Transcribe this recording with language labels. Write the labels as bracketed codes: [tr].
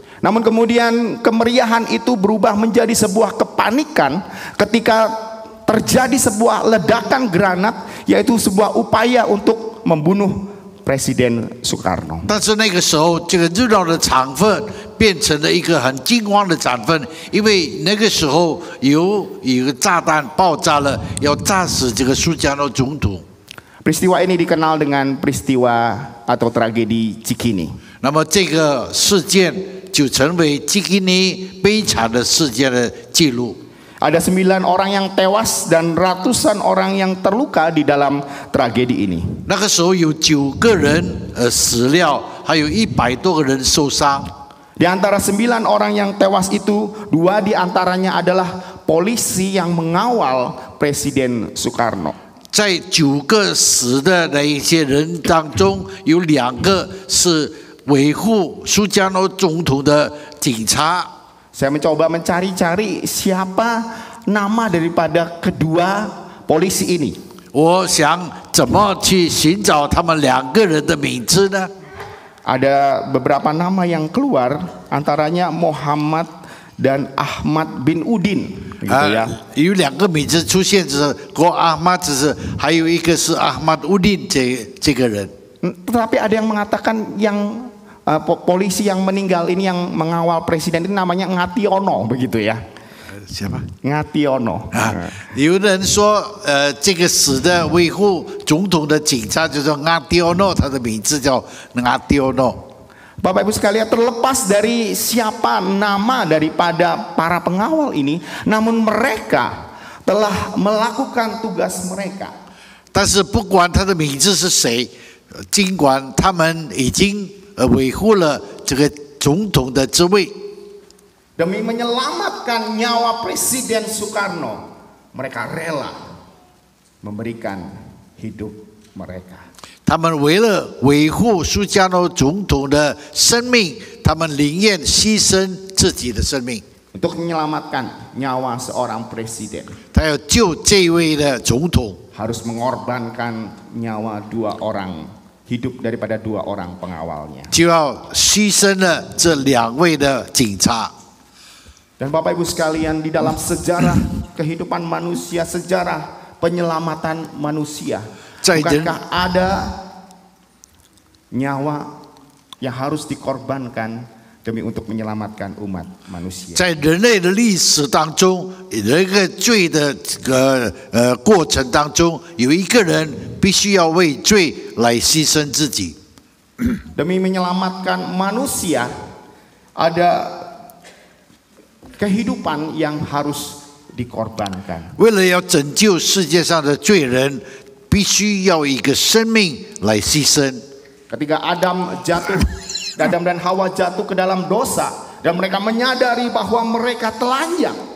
[id] Namun kemudian kemeriahan itu berubah menjadi sebuah kepanikan ketika terjadi sebuah ledakan granat, yaitu sebuah upaya untuk membunuh Presiden Soekarno. [zh] 但是那个时候，这个热闹的场氛变成了一个很惊慌的场氛，因为那个时候有一个炸弹爆炸了，要炸死这个苏加诺总统。 [id] Peristiwa ini dikenal dengan peristiwa atau tragedi Cikini. [zh] 那么这个事件就成为基基尼悲惨的事件的记录。 [id] Ada 9 orang yang tewas dan ratusan orang yang terluka di dalam tragedi ini. [zh] 那个时候有9个人死了，还有100多个人受伤。 [id] Di antara 9 orang yang tewas itu, 2 di antaranya adalah polisi yang mengawal Presiden Soekarno. [zh] 在9个死的那一些人当中，有2个是维护苏加诺总统的警察。 [id] Saya mencoba mencari-cari siapa nama daripada kedua polisi ini. [zh] 我想怎么去寻找他们2个人的名字呢？ [id] Ada beberapa nama yang keluar, antaranya Muhammad dan Ahmad bin Udin, gitu ya. [zh] 有2个名字出现，就是国阿玛，只是还有一个是阿玛乌丁这个人。 [id] Tetapi ada yang mengatakan yang polisi yang meninggal ini yang mengawal presiden ini namanya Ngationo, begitu ya. Siapa? Ngationo. [zh] 有人说，这个死的维护总统的警察叫做阿迪奥诺，他的名字叫阿迪奥诺。 [id] Bapak Ibu sekalian, terlepas dari siapa nama daripada para pengawal ini, namun mereka telah melakukan tugas mereka. [zh] 但是不管他的名字是谁，尽管他们已经维护了这个总统的职位。 [id] Demi menyelamatkan nyawa Presiden Soekarno, mereka rela memberikan hidup mereka. [zh] 他们为了维护苏加诺总统的生命，他们宁愿牺牲自己的生命。 [id] Untuk menyelamatkan nyawa seorang presiden, [zh] 他要救这位的总统， [id] harus mengorbankan nyawa 2 orang, hidup daripada 2 orang pengawalnya. [zh] 就要牺牲了这2位的警察。 [id] Dan Bapak Ibu sekalian, di dalam sejarah kehidupan manusia, sejarah penyelamatan manusia, bukankah ada nyawa yang harus dikorbankan demi untuk menyelamatkan umat manusia? [zh] 在人类的历史当中，有一个罪的过程当中，有一个人必须要为罪来牺牲自己。 [id] Demi menyelamatkan manusia, ada kehidupan yang harus dikorbankan. [zh] 为了要拯救世界上的罪人，必须要一个生命来牺牲。 [id] Ketika Adam dan Hawa jatuh ke dalam dosa dan mereka menyadari bahwa mereka telanjang.